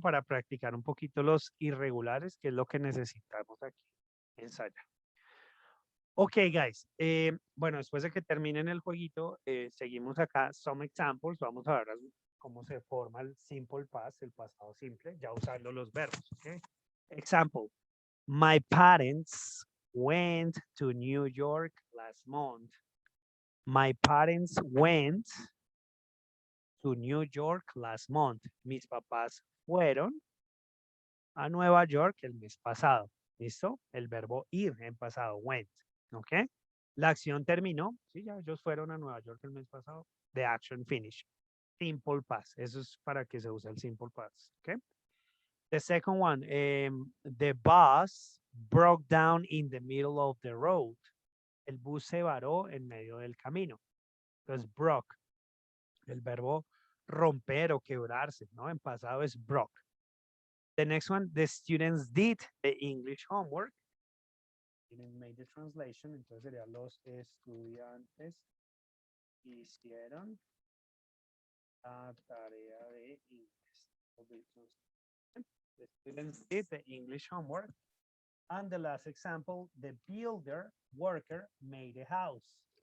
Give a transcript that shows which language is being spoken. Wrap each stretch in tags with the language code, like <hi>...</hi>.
<es>Para practicar un poquito los irregulares, que es lo que necesitamos aquí ensayar.</es> <en>Ok, guys.</en> <es>Bueno, después de que terminen el jueguito, seguimos acá.</es> <en>Some examples.</en> <es>Vamos a ver cómo se forma el simple past, el pasado simple, ya usando los verbos.</es> <en>Okay. Example. My parents went to New York last month. My parents went to New York last month.</en> <es>Mis papás fueron a Nueva York el mes pasado. ¿Listo? El verbo ir en pasado, went. ¿Ok? La acción terminó. Sí, ya ellos fueron a Nueva York el mes pasado.</es> <en>The action finished. Simple past.</en> <es>Eso es para que se use el simple past. ¿Ok?</es> <en>The second one, the bus broke down in the middle of the road.</en> <es>El bus se varó en medio del camino. Entonces, broke. El verbo romper o quebrarse, ¿no? En pasado es broke.</es> <en>The next one, the students did the English homework. Made the translation,</en> <es>entonces serían los estudiantes hicieron la tarea de inglés.</es> <en>The students did the English homework. And the last example, the builder, worker, made a house.</en>